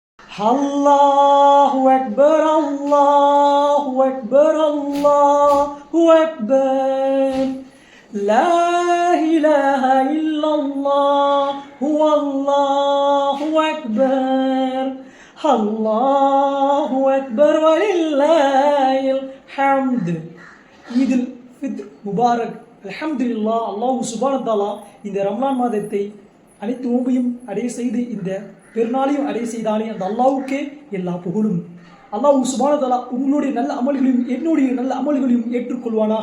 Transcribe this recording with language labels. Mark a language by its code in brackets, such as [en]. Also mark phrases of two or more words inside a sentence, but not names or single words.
[ar] الله أكبر، الله أكبر، الله أكبر. لا إله إلا الله، الله أكبر. الله أكبر ولله الحمد. عيد الفطر مبارك. الحمد لله. الله سبحانه و تعالى [ta] இந்த ரமலான் மாதத்தை அனைத்து நோன்பையும் அடைய செய்து இந்த பெருநாளையும் அடைய செய்தானே அந்த அல்லாஹ்வுக்கே எல்லா புகழும். [ar] الله سبحانه و تعالى [ta] உங்களுடைய நல்ல அமல்களையும் என்னுடைய நல்ல அமல்களையும் ஏற்றுக்கொள்வானாக.